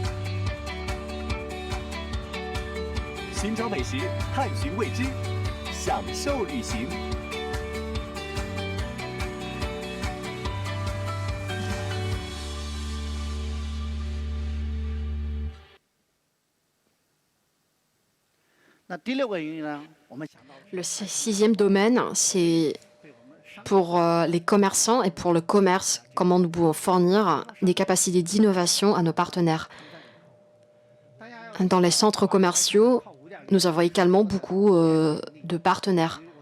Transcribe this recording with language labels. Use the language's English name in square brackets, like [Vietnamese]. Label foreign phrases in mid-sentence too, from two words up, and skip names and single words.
[Chinese] 寻找美食，探寻未知，享受旅行。那第六个原因呢？我们想到 [French] Le sixième domaine, c'est pour les commerçants et pour le commerce, comment nous pouvons fournir des capacités d'innovation à nos partenaires. Dans les centres commerciaux, nous avons également beaucoup de partenaires.